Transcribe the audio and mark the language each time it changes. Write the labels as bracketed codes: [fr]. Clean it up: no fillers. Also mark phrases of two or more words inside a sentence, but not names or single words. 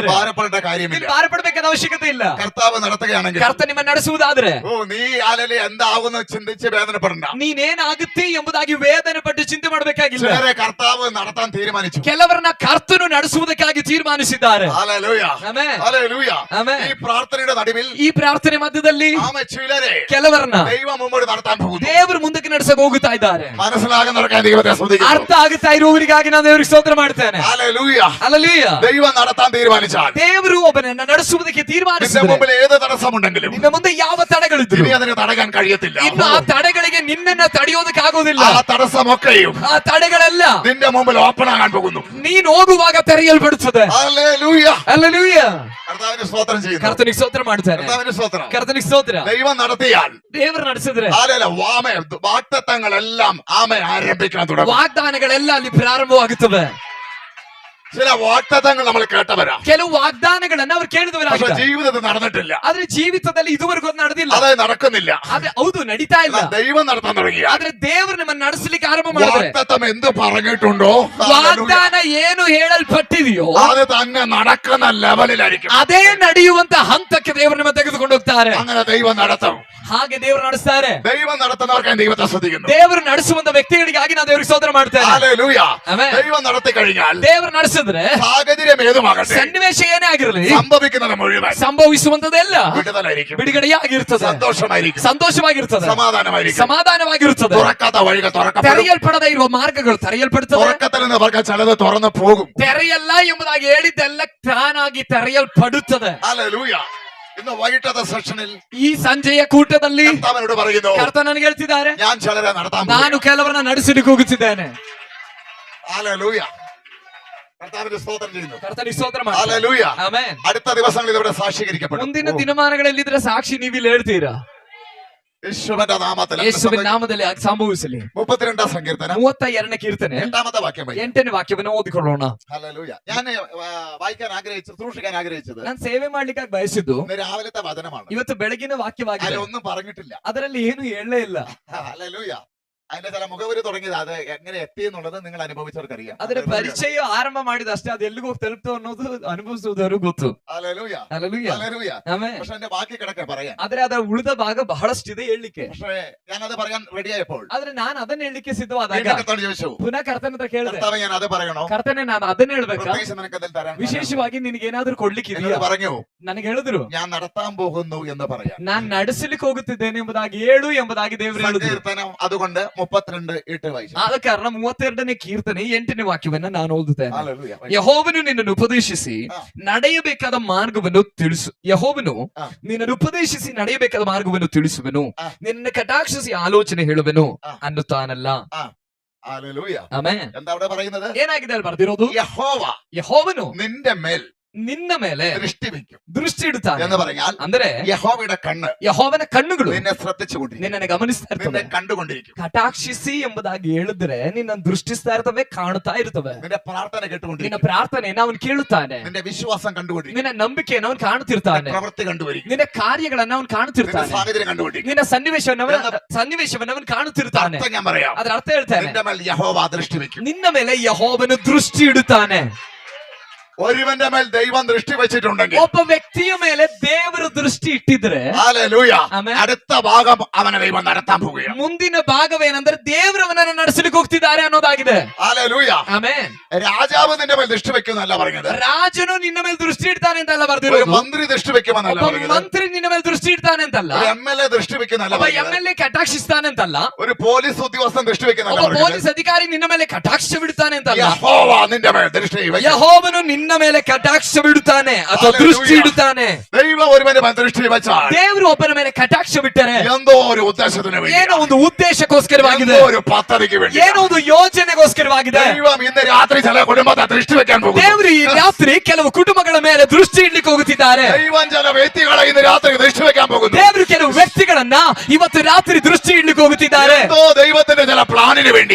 [ml] ഭാരപ്പെടേണ്ട കാര്യമില്ല. [kn] ನೀನು ಭಾರಪಡಬೇಕಾದ ಅವಶ್ಯಕತೆ ಇಲ್ಲ. [ml] കർത്താവ് നടത്തുകയാണെങ്കിൽ [kn] ಕರ್ತ ನಿಮ್ಮನ್ನ ನಡೆಸುವುದಾದ್ರೆ [ml] നീ എന്താവുന്ന ചിന്തിച്ച് വേദനപ്പെടണ്ട. [kn] ನೀನೇನಾಗುತ್ತೆ ಎಂಬುದಾಗಿ ವೇದನೆ ಪಟ್ಟು ಚಿಂತೆ ಮಾಡಬೇಕಾಗಿಲ್ಲ. [ml] ചിലരെ കർത്താവ് നടത്താൻ തീരുമാനിച്ചു. [kn] ಕೆಲವರನ್ನ ಕರ್ತನು ನಡೆಸುವುದಕ್ಕಾಗಿ ತೀರ್ಮಾನಿಸಿದ್ದಾರೆ. [ml] ഹല്ലേലൂയ. [kn] ಆಮೆನ್. [ml] ഹല്ലേലൂയ. [kn] ಆಮೆನ್. [ml] ഈ പ്രാർത്ഥനയുടെ നടുവിൽ [kn] ಈ ಪ್ರಾರ್ಥನೆ ಮಧ್ಯದಲ್ಲಿ [ml] ചിലരെ [kn] ಕೆಲವರನ್ನ [ml] ദൈവം മുമ്പോട്ട് നടത്താൻ പോകുന്നു. [kn] ದೇವರು ಮುಂದಕ್ಕೆ ನಡೆಸಕ್ಕೆ ಹೋಗುತ್ತಾ ಇದ್ದಾರೆ. [ml] മനസ്സിലാകുന്നവർക്ക് ദൈവത്തെ സ്തുതിക്കുന്നു. [kn] ಅರ್ಥ ಆಗುತ್ತಾ ಇರುವವರಿಗಾಗಿ ನಾನು ದೇವರಿಗೆ ಸ್ತೋತ್ರ ಮಾಡ್ತೇನೆ. [ml] ഹല്ലേലൂയ. [kn] ಹಲ್ಲೆಲೂಯ. [ml] ദൈവം നടത്താൻ തീരുമാനിച്ചാൽ [kn] ದೇವರು ಒಬ್ಬನನ್ನ ನಡೆಸುವುದಕ್ಕೆ [ml] നിന്റെ [kn] ತೀರ್ಮಾನಿಸಿದರೆ [ml] മുമ്പിൽ ഏത് തടസ്സമുണ്ടെങ്കിലും [kn] ನಿನ್ನ ಮುಂದೆ ಯಾವ ತಡೆಗಳಿದ್ರು [ml] ഇനി അതിനെ തടയാൻ കഴിയത്തില്ല. [kn] ಇನ್ನು ಆ തಡೆಗಳಿಗೆ ನಿನ್ನನ್ನ ತಡೆಯೋದಕ್ಕಾಗೋದಿಲ್ಲ. [ml] ആ തടസ്സമൊക്കെയും [kn] ಆ ತಡೆಗಳೆಲ್ಲ [ml] നിന്റെ മുമ്പിൽ ഓപ്പൺ ആകാൻ പോകുന്നു. [kn] ನೀನು ಹೋಗುವಾಗ ತೆರೆಯಲ್ಪಡುತ್ತದೆ. [ml] ഹല്ലേലൂയ. [kn] ಹಲ್ಲೆಲೂಯ. [ml] കർത്താവിനെ സ്തോത്രം ചെയ്യുന്നു. [kn] ಕರ್ತನಿಗೆ ಸ್ತೋತ್ರ ಮಾಡ್ತೇನೆ. [ml] കർത്താവിനെ സ്തോത്രം. [kn] ಕರ್ತನಿಗೆ ಸ್ತೋತ್ರ. [ml] ദൈവം നടത്തിയാൽ [kn] ದೇವರು ನಡೆಸಿದ್ರೆ [ml] വാഗ്ദത്തങ്ങളെല്ലാം ആരംഭിക്കാൻ തുടങ്ങും. [kn] ವಾಗ್ದಾನಗಳೆಲ್ಲ ಅಲ್ಲಿ ಪ್ರಾರಂಭವಾಗುತ್ತವೆ. [ml] ചില വാഗ്ദത്തങ്ങൾ നമ്മൾ കേട്ടവരാ, [kn] ಕೆಲವು ವಾಗ್ದಾನಗಳನ್ನ ಅವ್ರು [ml] പക്ഷെ [kn] ಕೇಳಿದವರಾಗಿದ್ದಾರೆ. [ml] ജീവിതത്തിൽ നടന്നിട്ടില്ല. [kn] ಆದ್ರೆ ಜೀವಿತದಲ್ಲಿ ಇದುವರೆಗೂ ಅದು ನಡೆದಿಲ್ಲ. [ml] അതായത് നടക്കുന്നില്ല. [kn] ಆದ್ರೆ ಹೌದು ನಡೀತಾ ಇಲ್ಲ. [ml] ദൈവം നടത്താൻ തുടങ്ങിയ [kn] ಆದ್ರೆ ದೇವರು ನಮ್ಮನ್ನ ನಡೆಸಲಿಕ್ಕೆ ಆರಂಭ ಮಾಡಿದ್ರೆ [ml] വാഗ്ദത്തം എന്ത് പറഞ്ഞിട്ടുണ്ടോ [kn] ವಾಗ್ದಾನ ಏನು ಹೇಳಲ್ಪಟ್ಟಿದೆಯೋ [ml] അത് തന്നെ നടക്കുന്ന ലെവലിലായിരിക്കും. [kn] ಅದೇ ನಡೆಯುವಂತ ಹಂತಕ್ಕೆ ದೇವರು ನಮ್ಮ ತೆಗೆದುಕೊಂಡು ಹೋಗ್ತಾರೆ. [ml] അങ്ങനെ ദൈവം നടത്തും. [kn] ಹಾಗೆ ದೇವರು ನಡೆಸ್ತಾರೆ. [ml] ദൈവം നടത്തുന്നവർക്ക് ദൈവത്തെ ശ്രദ്ധിക്കുന്നു. [kn] ದೇವರು ನಡೆಸುವಂತ ವ್ಯಕ್ತಿಗಳಿಗಾಗಿ ನಾವು ದೇವರಿಗೆ ಸ್ತೋತ್ರ ಮಾಡ್ತೇನೆ. [ml] ഹല്ലേലൂയ. [kn] ಆಮೆನ್. [ml] ദൈവം നടത്തി കഴിഞ്ഞാൽ [kn] ದೇವರು ನಡೆಸಿದ್ರೆ [ml] സാഹചര്യം ഏതുമാകട്ടെ, [kn] ಸನ್ನಿವೇಶ ಏನೇ ಆಗಿರಲಿ [ml] സംഭവിക്കുന്നത് മുഴുവൻ [kn] ಸಂಭವಿಸುವಂತದೆಲ್ಲ [ml] വിടുതലായിരിക്കും, [kn] ಬಿಡುಗಡೆಯಾಗಿರ್ತದೆ, [ml] സന്തോഷമായിരിക്കും, [kn] ಸಂತೋಷವಾಗಿರ್ತದೆ, [ml] സമാധാനമായിരിക്കും, [kn] ಸಮಾಧಾನವಾಗಿರುತ್ತದೆ. [ml] തുറക്കാത്ത വഴികൾ തുറക്കപ്പെടും. [kn] ತೆರೆಯಲ್ಪಡದೇ ಇರುವ ಮಾರ್ಗಗಳು ತೆರೆಯಲ್ಪಡುತ್ತವೆ. [ml] തുറക്കത്തില്ലെന്നവർക്ക് ചിലത് തുറന്നു പോകും. [kn] ತೆರೆಯಲ್ಲ ಎಂಬುದಾಗಿ ಹೇಳಿದ್ದೆಲ್ಲ ತಾನಾಗಿ ತೆರೆಯಲ್ಪಡುತ್ತದೆ. [ml] ഹല്ലേലൂയ. ഇന്ന് വൈകിട്ടത്തെ സെഷനിൽ [kn] ಈ ಸಂಜೆಯ ಕೂಟದಲ್ಲಿ [ml] കർത്താവിനോട് പറയുന്നു, [kn] ಕರ್ತ ನನಗೆ ಹೇಳ್ತಿದ್ದಾರೆ, [ml] ഞാൻ ചിലരെ നടത്താൻ [kn] ನಾನು ಕೆಲವರನ್ನ ನಡೆಸಲಿಕ್ಕೆ ಹೋಗುತ್ತಿದ್ದೇನೆ. [ml] ഹല്ലേലൂയ. കർത്താവിന്റെ സ്തോത്രം ചെയ്യുന്നു. [kn] ಕರ್ತನಿಗೆ ಸ್ತೋತ್ರ ಮಾಡಿ. [ml] ഹല്ലേലൂയ. [kn] ಆಮೆನ್. [ml] അടുത്ത ദിവസങ്ങളിൽ ഇവിടെ സാക്ഷീകരിക്കപ്പെടും. [kn] ಮುಂದಿನ ದಿನಮಾನಗಳಲ್ಲಿ ಇದ್ರೆ ಸಾಕ್ಷಿ ನೀವಿಲ್ಲಿ ಹೇಳ್ತೀರಾ. [ml] യേശുവിന്റെ നാമത്തിൽ [kn] ಯೇಸುವಿನ ನಾಮದಲ್ಲಿ ಅದು ಸಂಭವಿಸಲಿ. [ml] 32 സങ്കീർത്തനം [kn] 32ನೇ ಕೀರ್ತನೆ [ml] 8ാമത്തെ വാക്യം വായിക്കാം. [kn] 8ನೇ ವಾಕ್ಯವನ್ನು ಓದಿಕೊಳ್ಳೋಣ. [ml] ഹല്ലേലൂയ. ഞാൻ വായിക്കാൻ ആഗ്രഹിച്ചത്, സൂക്ഷിക്കാൻ ആഗ്രഹിച്ചത് [kn] ನಾನು ಸೇವೆ ಮಾಡ್ಲಿಕ್ಕಾಗಿ ಬಯಸಿದ್ದು [ml] ഇന്ന് രാവിലത്തെ വചനമാണ്. [kn] ಇವತ್ತು ಬೆಳಗಿನ ವಾಕ್ಯವಾಗಿದೆ. [ml] അതിലൊന്നും പറഞ്ഞിട്ടില്ല. [kn] ಅದರಲ್ಲಿ ಏನು ಹೇಳಲೇ ಇಲ್ಲ. [ml] ഹല്ലേലൂയ. അതിന്റെ ചില മുഖവരി തുടങ്ങിയത് അത് എങ്ങനെ എത്തി എന്നുള്ളത് നിങ്ങൾ അനുഭവിച്ചവർക്കറിയാം. [kn] ಅದರ ಪರಿಚಯ ಆರಂಭ ಮಾಡಿದ ಅಷ್ಟೇ, ಅದು ಎಲ್ಲಿಗೆ ಹೋಗಿ ತಲುಪ್ತು ಅನ್ನೋದು ಅನುಭವಿಸುವುದವರು ಗೊತ್ತು. [ml] ഹല്ലേലൂയ. [kn] ಹಲ್ಲೆಲೂಯಾ. [ml] ഹല്ലേലൂയ. [kn] ಆಮೆನ್. [ml] പക്ഷെ എന്റെ ബാക്കി കിടക്കെ പറയാൻ. [kn] ಆದ್ರೆ ಅದರ ಉಳಿದ ಭಾಗ ಬಹಳಷ್ಟಿದೆ ಹೇಳಲಿಕ್ಕೆ. [ml] പക്ഷേ ഞാനത് പറയാൻ റെഡിയായപ്പോൾ [kn] ಆದ್ರೆ ನಾನು ಅದನ್ನ ಹೇಳಲಿಕ್ಕೆ ಸಿದ್ಧವಾದಾಗ [ml] കർത്താവ് ചോദിച്ചു, [kn] ಪುನಃ ಕರ್ತನ ಹತ್ರ ಕೇಳಿದೆ, [ml] കർത്താവ് ഞാൻ അത് പറയണോ? [kn] ಕರ್ತನೆ ನಾನು ಅದನ್ನ ಹೇಳ್ಬೇಕಾ? [ml] പ്രത്യേകിച്ച് നിനക്കതിൽ തരാൻ [kn] ವಿಶೇಷವಾಗಿ ನಿನಗೇನಾದ್ರೂ ಕೊಡ್ಲಿಕ್ಕಿದೆಯಾ? [ml] പറഞ്ഞു. [kn] ನನಗೆ ಹೇಳಿದ್ರು, [ml] ഞാൻ നടത്താൻ പോകുന്നു എന്ന് പറയാം. [kn] ನಾನ್ ನಡೆಸಲಿಕ್ಕೆ ಹೋಗುತ್ತಿದ್ದೇನೆ ಎಂಬುದಾಗಿ ಹೇಳು ಎಂಬುದಾಗಿ ದೇವರು ಹೇಳಿದ್ರು. [ml] സങ്കീർത്തനം അതുകൊണ്ട് 32 വായിച്ചു. [kn] ಆದ ಕಾರಣ 32ನೇ ಕೀರ್ತನೆ 8ನೇ ವಾಕ್ಯವನ್ನ ನಾನು ಓದುತ್ತೇನೆ. [ml] ഹല്ലേലൂയ. [kn] ಯೆಹೋವನು ನಿನ್ನನ್ನು ಉಪದೇಶಿಸಿ ನಡೆಯಬೇಕಾದ ಮಾರ್ಗವನ್ನು ತಿಳಿಸು. ಯೆಹೋವನು ನಿನ್ನನ್ನು ಉಪದೇಶಿಸಿ ನಡೆಯಬೇಕಾದ ಮಾರ್ಗವನ್ನು ತಿಳಿಸುವನು, ನಿನ್ನ ಕಟಾಕ್ಷಿಸಿ ಆಲೋಚನೆ ಹೇಳುವನು ಅನ್ನುತ್ತಾನಲ್ಲ. [ml] ഹല്ലേലൂയ. [kn] ಆಮೆನ್. [ml] എന്താ അവിടെ പറയുന്നത്? [kn] ಏನಾಗಿದೆ ಅಲ್ಲಿ ಬರ್ದಿರೋದು? ಯೆಹೋವನು [ml] നിന്റെ മേൽ [kn] ನಿನ್ನ ಮೇಲೆ [ml] ദൃഷ്ടി വെക്കും [kn] ದೃಷ್ಟಿ ಇಡುತ್ತಾನೆ [ml] എന്ന് പറഞ്ഞാൽ [kn] ಅಂದ್ರೆ [ml] യഹോവയുടെ കണ്ണ് [kn] ಯೆಹೋವನ ಕಣ್ಣುಗಳು [ml] നിന്നെ ശ്രദ്ധിച്ചുകൊണ്ടിരിക്കും, [kn] ನಿನ್ನನ್ನು ಗಮನಿಸ್ತಾ [ml] നിന്നെ [kn] ಇರ್ತವೆ. [ml] കണ്ടുകൊണ്ടിരിക്കും. [kn] ಕಟಾಕ್ಷಿಸಿ ಎಂಬುದಾಗಿ ಹೇಳಿದ್ರೆ ನಿನ್ನ ದೃಷ್ಟಿಸ್ತಾ ಇರ್ತವೆ, ಕಾಣುತ್ತಾ ಇರ್ತವೆ. [ml] നിന്റെ പ്രാർത്ഥന [kn] ನಿನ್ನ [ml] കേട്ടുകൊണ്ടിരിക്കും, [kn] ಪ್ರಾರ್ಥನೆಯನ್ನು ಅವನು ಕೇಳುತ್ತಾನೆ, [ml] നിന്റെ വിശ്വാസം കണ്ടുകൊണ്ടിരിക്കും, [kn] ನಿನ್ನ ನಂಬಿಕೆಯನ್ನು ಅವನು ಕಾಣುತ್ತಿರ್ತಾನೆ, [ml] പ്രവൃത്തി കണ്ടുകൊണ്ടിരിക്കും, [kn] ನಿನ್ನ ಕಾರ್ಯಗಳನ್ನ ಅವನು [ml] നിന്റെ [kn] ಕಾಣುತ್ತಿರ್ತಾನೆ, [ml] സാഹചര്യം കണ്ടുകൊണ്ടിരിക്കും. [kn] ನಿನ್ನ ಸನ್ನಿವೇಶವನ್ನು ಅವನು ಕಾಣುತ್ತಿರ್ತಾನೆ. [ml] അർത്ഥം ഞാൻ പറയാം. [kn] ಅದರ ಅರ್ಥ ಹೇಳ್ತಾನೆ, [ml] നിന്റെ മേൽ യഹോവ ദൃഷ്ടി വെക്കും. [kn] ನಿನ್ನ ಮೇಲೆ ಯೆಹೋವನು ದೃಷ್ಟಿ ಇಡುತ್ತಾನೆ. [ml] ഒരുവന്റെ മേൽ ദൈവം ദൃഷ്ടി വെച്ചിട്ടുണ്ടെങ്കിൽ, [kn] ಒಬ್ಬ ವ್ಯಕ್ತಿಯ ಮೇಲೆ ದೇವರು ದೃಷ್ಟಿ ಇಟ್ಟಿದ್ರೆ, [ml] ഹല്ലേലൂയ, ആമേൻ, അടുത്ത ഭാഗം അവനെ ദൈവം നടത്താൻ പോവുകയാണ്. [kn] ಮುಂದಿನ ಭಾಗವೇನೆಂದ್ರೆ ದೇವರು ಅವನನ್ನು ನಡೆಸಲಿಕ್ಕೆ ಹೋಗ್ತಿದ್ದಾರೆ ಅನ್ನೋದಾಗಿದೆ. [ml] ഹല്ലേലൂയ. [kn] ಆಮೆನ್. [ml] രാജാവ് നിന്റെ മേൽ ദൃഷ്ടി വെക്കുന്നല്ല പറഞ്ഞത്, [kn] ರಾಜನು ನಿನ್ನ ಮೇಲೆ ದೃಷ್ಟಿ ಇಡ್ತಾನೆ ಅಂತಲ್ಲ [ml] ഒരു [kn] ಬರ್ದಿರೋದು. [ml] മന്ത്രി ദൃഷ്ടി വെക്കുമെന്നല്ല [kn] ಒಬ್ಬ [ml] പറഞ്ഞത്, [kn] ಮಂತ್ರಿ ನಿನ್ನ ಮೇಲೆ ದೃಷ್ಟಿ ಇಡ್ತಾನೆ ಅಂತಲ್ಲ, [ml] ഒരു MLA ദൃഷ്ടി വെക്കുന്നല്ല [kn] ಒಬ್ಬ [ml] പറഞ്ഞത്, [kn] MLA ಕಟಾಕ್ಷಿಸ್ತಾನೆ ಅಂತಲ್ಲ, [ml] ഒരു പോലീസ് ഉദ്യോഗസ്ഥൻ ദൃഷ്ടി വെക്കുന്നല്ല [kn] ಒಬ್ಬ [ml] പറഞ്ഞത്. [kn] ಪೊಲೀಸ್ ಅಧಿಕಾರಿ ನಿನ್ನ ಮೇಲೆ ಕಟಾಕ್ಷ ಬಿಡ್ತಾನೆ ಅಂತಲ್ಲ, [ml] യഹോവ നിന്റെ മേൽ ദൃഷ്ടി വെക്കും. [kn] ಯೆಹೋವನು ನಿನ್ನ ಮೇಲೆ ಕಟಾಕ್ಷ ಬಿಡುತ್ತಾನೆ ಅಥವಾ ದೃಷ್ಟಿ ಇಡುತ್ತಾನೆ. [ml] ദൈവം ഒരുവന്റെ മേൽ ദൃഷ്ടി വെച്ചാൽ [kn] ದೇವರು ಒಬ್ಬನ ಮೇಲೆ ಕಟಾಕ್ಷ ಬಿಟ್ಟರೆ [ml] എന്തോ ഒരു ഉദ്ദേശത്തിന് വേണ്ടി, [kn] ಏನೋ ಒಂದು ಉದ್ದೇಶಕ್ಕೋಸ್ಕರವಾಗಿದೆ, [ml] എന്തോ ഒരു പദ്ധതിക്ക് വേണ്ടി, [kn] ಏನೋ ಒಂದು ಯೋಜನೆಗೋಸ್ಕರವಾಗಿದೆ. [ml] ദൈവം ഇന്ന് രാത്രി ചില കുടുംബത്തെ ദൃഷ്ടി വെക്കാൻ പോകും. [kn] ದೇವರು ಈ ರಾತ್ರಿ ಕೆಲವು ಕುಟುಂಬಗಳ ಮೇಲೆ ದೃಷ್ಟಿ ಇಡ್ಲಿಕ್ಕೆ ಹೋಗುತ್ತಿದ್ದಾರೆ. [ml] ദൈവം ചില വ്യക്തികളെ ഇന്ന് രാത്രി ദൃഷ്ടി വെക്കാൻ പോകുന്നു. [kn] ದೇವರು ಕೆಲವು ವ್ಯಕ್ತಿಗಳನ್ನ ಇವತ್ತು ರಾತ್ರಿ ದೃಷ್ಟಿ ಇಡ್ಲಿಕ್ಕೆ ಹೋಗುತ್ತಿದ್ದಾರೆ. [ml] എന്തോ ദൈവത്തിന്റെ ചില പ്ലാനിന് വേണ്ടി,